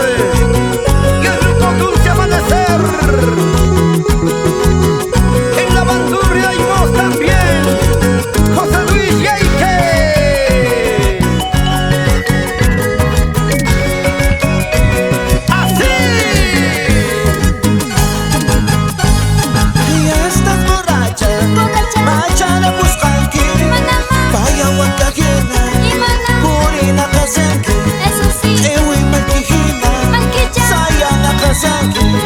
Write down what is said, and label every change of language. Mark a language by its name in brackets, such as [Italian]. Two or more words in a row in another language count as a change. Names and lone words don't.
[Spanish] ¡Y el grupo Dulce Amanecer! En la bandurria y vos también, José Luis Yeike. ¡Así! Ya estás borracha, [Quechua] Machana buscanki, Vaya wakagina, Purina kasanki, Ewi makihina, Sayana kasanki.